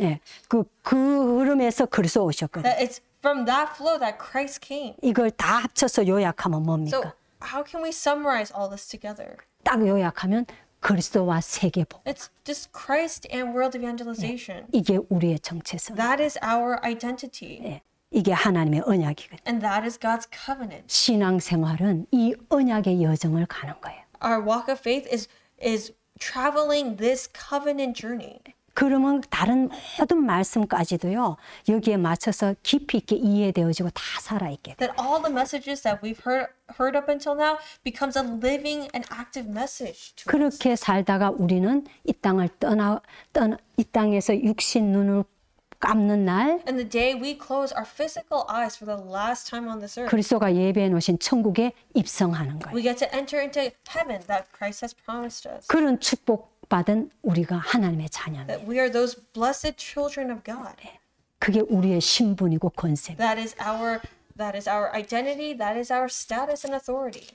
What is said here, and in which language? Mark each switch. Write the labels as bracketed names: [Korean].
[Korean] 예, 그 흐름에서 그리스도 오셨거든요. [English] That it's from that flow that Christ came. [Korean] 이걸 다 합쳐서 요약하면 뭡니까? [English] So how can we summarize all this together? [Korean] 딱 요약하면 그리스도와 세계복. [English] It's just Christ and world evangelization. [Korean] 이게 우리의 정체성. [English] That is our identity. [Korean] 예, 이게 하나님의 언약이거든요. [English] And that is God's covenant. [Korean] 신앙생활은 이 언약의 여정을 가는 거예요. [English] Our walk of faith is traveling this covenant journey. [Korean] 그러면 다른 모든 말씀까지도요 여기에 맞춰서 깊이 있게 이해되어지고 다 살아있게 돼요. [English] That all the messages that we've heard up until now becomes a living and active message to us. [Korean] 그렇게 살다가 우리는 이 땅을 이 땅에서 육신 눈을 감는 날 [English] And the day we close our physical eyes for the last time on this earth, [Korean] 그리스도가 예배해 놓으신 천국에 입성하는 거예요. [English] we get to enter into heaven that Christ has promised us. [Korean] 그런 축복받은 우리가 하나님의 자녀입니다. [English] That we are those blessed children of God. [Korean] 그게 우리의 신분이고 권세입니다. [English] That is our identity, that is our status and authority.